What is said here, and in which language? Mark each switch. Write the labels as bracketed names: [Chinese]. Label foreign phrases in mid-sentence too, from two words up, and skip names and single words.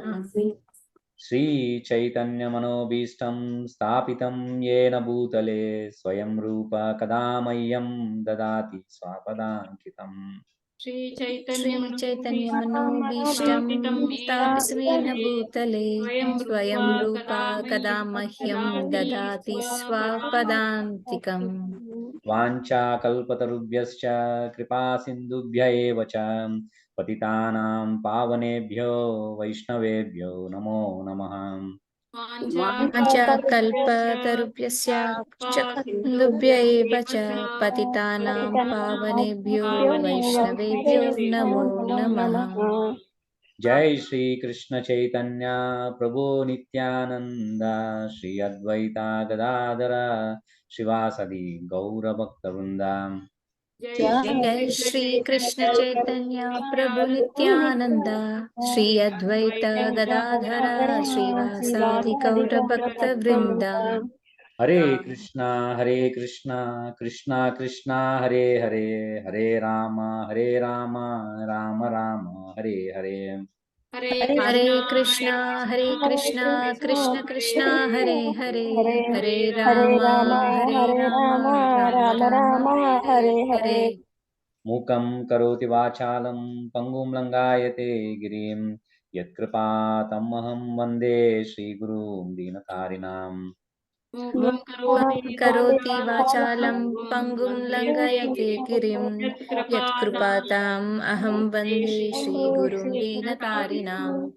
[Sanskrit] శ్రీ చైతన్యమనోభీష్టం స్థాపితం యేన భూతలే స్వయం రూప కదా మह्यं దదాతి స్వపదాంకితం. శ్రీ చైతన్యమనోభీష్టం స్థాపితం భూతలే స్వయం రూపా కదా మహ్యం దదాతి స్వపదాంతికం. వాంఛాకల్పతరుభ్యశ్చ కృపా సింధుభ్య ఏవ చ పతితానాం పావనేభ్యో వైష్ణవేభ్యో నమో నమః. వాంఛాకల్పతరుభ్యశ్చ కుంభ్య ఏవ చ పతితానాం పావనేభ్యో వైష్ణవేభ్యో నమో నమః. జై శ్రీ కృష్ణ చైతన్య ప్రభు నిత్యానంద శ్రీ అద్వైత గదాధర శివాసది గౌరభక్తవృంద. జై శ్రీ కృష్ణ చైతన్య ప్రభు నిత్యానంద శ్రీ అద్వైత గదాధర శ్రీవాసాది గౌర భక్త వృంద. హరే కృష్ణ కృష్ణ కృష్ణ హరే హరే, హరే రామ రామ రామ హరే హరే. హరే కృష్ణ కృష్ణ కృష్ణ హరే హరే, హరే రామ రామ రామ హరే హరే. మూకం కరోతి వాచాలం పంగుం లంఘాయతే గిరిం యత్కృపాతమహం వందే శ్రీగురుం దీనతారిణాం. మూకం కరోతి వాచాలం పంగుం లంఘయతే గిరిం యత్కృపాతాం అహం వందే శ్రీ గురుం దీనతారిణాం.